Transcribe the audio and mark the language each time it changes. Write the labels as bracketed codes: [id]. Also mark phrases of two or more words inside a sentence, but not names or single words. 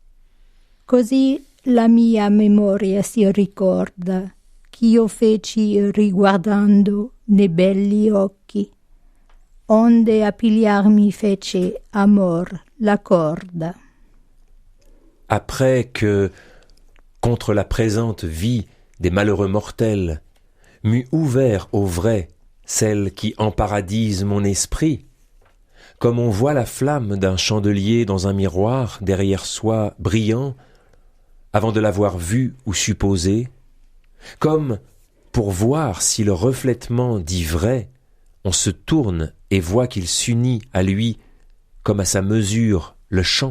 [it] Così la mia memoria si ricorda ch'io feci riguardando nei belli occhi onde a pigliarmi fece amor la corda. [fr] Après que, contre la présente vie des malheureux mortels, m'eût ouvert au vrai celle qui emparadise mon esprit, comme on voit la flamme d'un chandelier dans un miroir derrière soi brillant, avant de l'avoir vu ou supposé, comme pour voir si le reflètement dit vrai, on se tourne et voit qu'il s'unit à lui comme à sa mesure le chant.